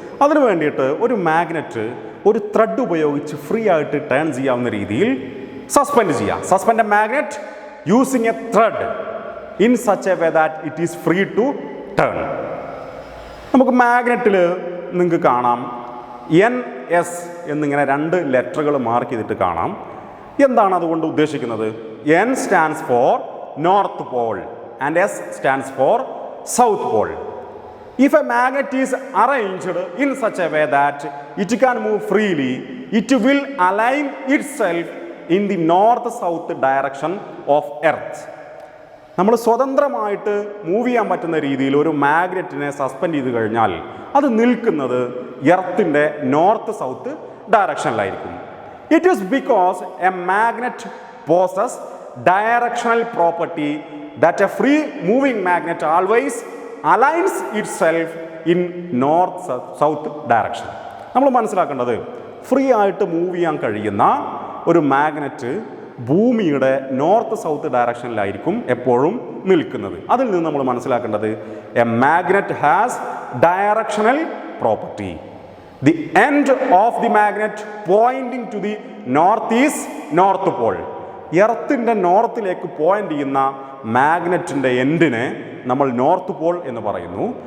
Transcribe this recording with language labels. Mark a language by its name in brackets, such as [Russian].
[Malayalam] അതിനു വേണ്ടിയിട്ട് ഒരു മാഗ്നറ്റ് ഒരു ത്രെഡ് ഉപയോഗിച്ച് ഫ്രീ ആയിട്ട് ടേൺ ചെയ്യാവുന്ന രീതിയിൽ സസ്പെൻഡ് ചെയ്യാം. [English] Suspend a magnet using a thread in such a way that it is free to turn. [Malayalam] നമുക്ക് മാഗ്നറ്റിൽ നിങ്ങൾക്ക് കാണാം NS എന്നിങ്ങനെ 2 ലെറ്ററുകൾ മാർക്ക് ചെയ്തിട്ട് കാണാം. എന്താണ് അതുകൊണ്ട് ഉദ്ദേശിക്കുന്നത്? [English] N stands for North Pole and S stands for South Pole. If a magnet is arranged in such a way that it can move freely, it will align itself in the north-south direction of Earth. [Malayalam] നമ്മൾ സ്വതന്ത്രമായിട്ട് move ചെയ്യാൻ പറ്റുന്ന രീതിയിൽ ഒരു മാഗ്നറ്റിനെ suspend ചെയ്ത് കഴിഞ്ഞാൽ അത് നിൽക്കുന്നത് എർത്തിൻ്റെ north south ഡയറക്ഷനിലായിരിക്കും. [English] It is because a magnet possesses directional property that a free moving magnet always aligns itself in north-south direction. [Malayalam] നമ്മൾ മനസ്സിലാക്കേണ്ടത് ഫ്രീ ആയിട്ട് മൂവ് ചെയ്യാൻ കഴിയുന്ന ഒരു മാഗ്നറ്റ് ഭൂമിയുടെ നോർത്ത് സൗത്ത് ഡയറക്ഷനിലായിരിക്കും എപ്പോഴും നിൽക്കുന്നത്. അതിൽ നിന്ന് നമ്മൾ മനസ്സിലാക്കേണ്ടത് [English] A magnet has directional property. The end of the magnet pointing to the north is north pole. [Malayalam] എർത്തിൻ്റെ നോർത്തിലേക്ക് point ചെയ്യുന്ന മാഗ്നറ്റിൻ്റെ എൻഡിനെ നമ്മൾ നോർത്ത് പോൾ എന്ന് പറയുന്നു.